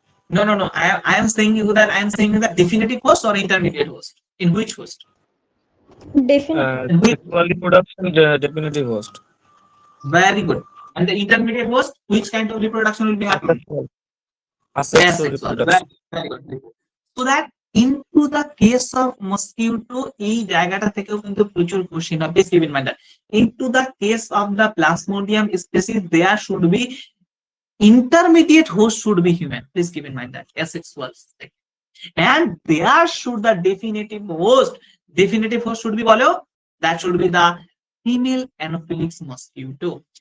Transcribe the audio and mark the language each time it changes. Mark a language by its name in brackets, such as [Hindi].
[English] No. I am saying you that definitive host or intermediate host. In which host? Definitely. Sexual reproduction, definitive host. Very good. And the intermediate host, which kind of reproduction will be happening? Asexual reproduction. Very good. So that into the case of mosquito, [Bangla] এই জায়গাটা থেকেও কিন্তু প্রচুর question হবে। [English] Please keep in mind that into the case of the plasmodium species, there should be intermediate host should be human. Please keep in mind that asexual. And there should the definitive host should be bolo, that should be the female Anopheles mosquito.